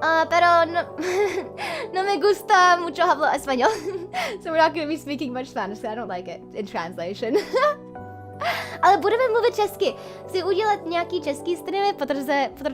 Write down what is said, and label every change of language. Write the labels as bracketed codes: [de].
[es] Pero no me gusta mucho hablar español. [en] So we're not going to be speaking much Spanish, because I don't like it in translation. [cs] Ale budeme mluvit česky. Chci udělat nějaký český streamy, protože...